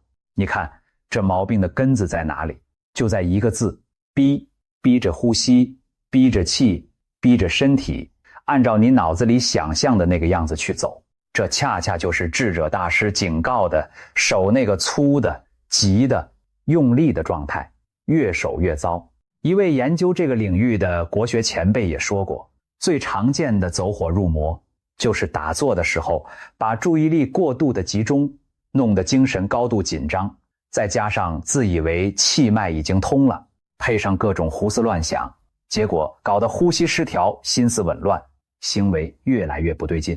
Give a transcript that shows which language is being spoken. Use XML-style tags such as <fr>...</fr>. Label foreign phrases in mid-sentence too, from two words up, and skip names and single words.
<zh>你看這毛病的根子在哪裡？就在一個字，逼。逼着呼吸，逼着氣，逼着身體，按照你腦子裡想象的那個樣子去走。這恰恰就是智者大師警告的，守那個粗的、急的、用力的狀態，越守越糟。一位研究這個領域的國學前輩也說過，最常見的走火入魔，就是打坐的時候，把注意力過度的集中，弄得精神高度緊張，再加上自以為氣脈已經通了，配上各種胡思亂想，結果搞得呼吸失調，心思紊亂，行為越來越不對勁。</zh>